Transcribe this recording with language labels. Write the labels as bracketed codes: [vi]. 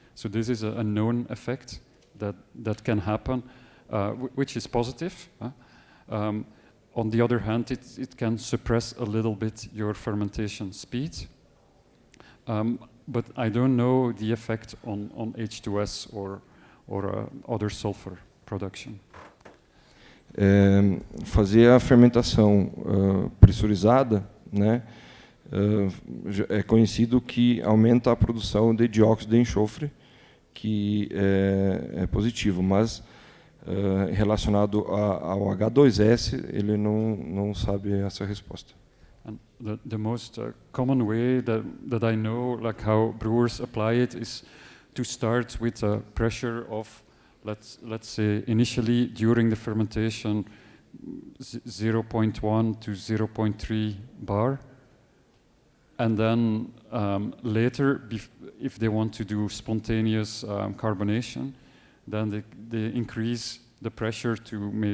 [en] So this is a known effect that can happen, which is positive. On the other hand, it can suppress a little bit your fermentation speed. But I don't know the effect on H2S or other sulfur production. [pt] Fazer a fermentação pressurizada, né, é conhecido que aumenta a produção de dióxido de enxofre, que é positivo, mas relacionado ao H2S, ele não sabe essa resposta. [en] And the most common way that I know, like how brewers apply it, is to start with a pressure of, let's say, initially during the fermentation, 0.1 to 0.3 bar, and then later, if they want to do spontaneous carbonation, then they increase the pressure to